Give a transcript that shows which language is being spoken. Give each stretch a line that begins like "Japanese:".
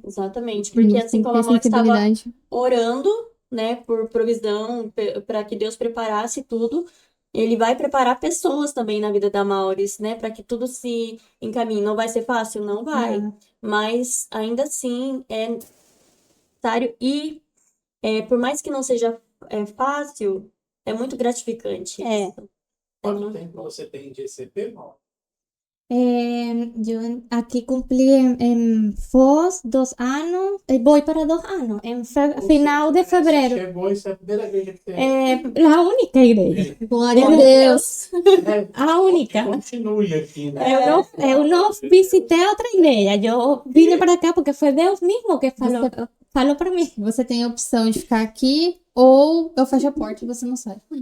Portuguese: Exatamente, porque assim como a Mó estava orando, né, por provisão, para que Deus preparasse tudo, Ele vai preparar pessoas também na vida da Mauris, né, para que tudo se encaminhe. Não vai ser fácil? Não vai. Mas ainda assim é necessário e por mais que não seja fácil, é muito gratificante. Quanto tempo você tem de ECP, Mó?
Spanish: Yo aquí cumplí en Foz 2 años, voy para 2 años, en final de febrero.
Portuguese: Chegou, isso é a primeira igreja que tem.
Spanish: La única igreja.
Portuguese: Glória a Deus. A única. Continue aqui, né? Eu não visitei outra igreja, eu vim para cá porque foi Deus mesmo que falou para mim. Você tem a opção de ficar aqui ou eu fecho a porta e você não sai.